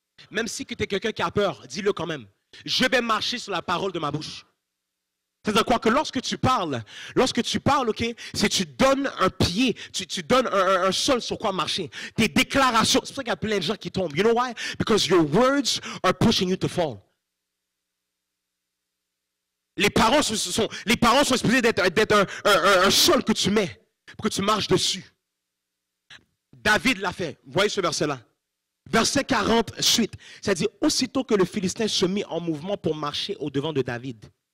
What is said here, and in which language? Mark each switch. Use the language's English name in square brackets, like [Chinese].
[French] Même si tu es quelqu'un qui a peur, dis-le quand même. Je vais marcher sur la parole de ma bouche. C'est-à-dire quoi? Que lorsque tu parles, ok, c'est tu donnes un pied, tu donnes un sol sur quoi marcher. Tes déclarations, c'est pour ça qu'il y a plein de gens qui tombent. [English] You know why? Because your words are pushing you to fall. [French] Les paroles sont supposées d'être un sol que tu mets pour que tu marches dessus. David l'a fait. Vous voyez ce verset-là? Verset 40, suite. C'est-à-dire, aussitôt que le Philistin se mit en mouvement pour marcher au-devant de David.